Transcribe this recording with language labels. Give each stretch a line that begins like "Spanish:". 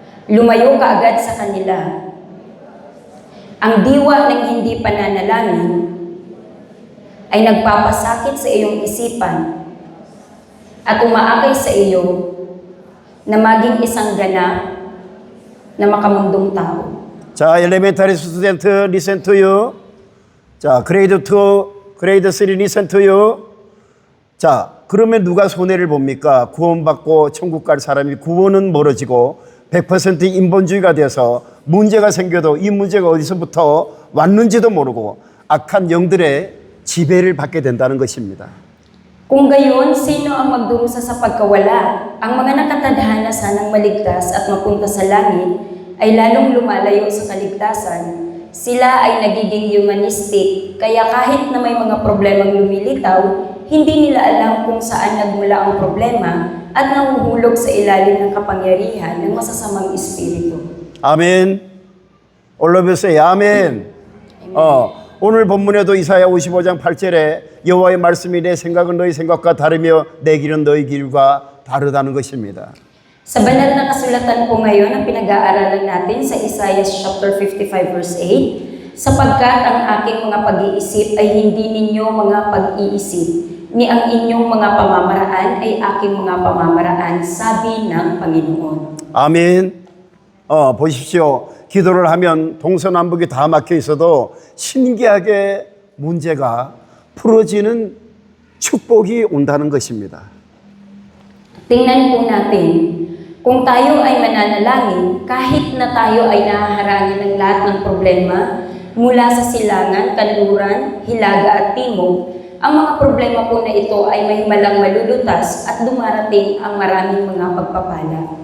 Filipino: Lumayo ka agad sa kanila. Ang diwa ng hindi pananalangin ay nagpapasakit sa iyong isipan at umaakay sa iyo na maging isang ganap na makamundong tao.
English: 자, elementary student listen to you. 자, grade 2, grade 3 listen to you.
Korean: 자, 그러면 누가 손해를 봅니까? 구원받고 천국 갈 사람이 구원은 멀어지고 100% 인본주의가 돼서 문제가 생겨도 이 문제가 어디서부터 왔는지도 모르고 악한 영들의 지배를 받게 된다는 것입니다.
Filipino: Kung gayon, sino ang magdurusa sa pagkawala? Ang mga nakatadhana sanang maligtas at mapunta sa langit ay lalong lumalayo sa kaligtasan. Sila ay nagiging humanistic, kaya kahit na may mga problemang lumilitaw, hindi nila alam kung saan nagmula ang problema at nahuhulog sa ilalim ng kapangyarihan ng masasamang espiritu.
Korean: 아멘. 올라보세요. 아멘. 오늘 본문에도 이사야 55장 8절에 여호와의 말씀이 내 생각은 너희 생각과 다르며 내 길은 너희 길과 다르다는 것입니다.
Filipino: Sa banal na kasulatan po ngayon ang pinag-aaralan natin sa Isaiah chapter 55 verse 8, sapagkat ang aking mga pag-iisip ay hindi ninyo mga pag-iisip, ni ang inyong mga pamamaraan ay aking mga pamamaraan, sabi ng Panginoon.
Korean: 아멘. 보십시오. 기도를 하면 동서남북이 다 막혀 있어도 신기하게 문제가 풀어지는 축복이 온다는 것입니다.
Filipino: Tingnan po natin, kung tayo ay mananalangin, kahit na tayo ay nahaharangin ng lahat ng problema, mula sa silangan, kanluran, hilaga at timog, ang mga problema po na ito ay mahimalang malulutas at dumarating ang maraming mga pagpapala.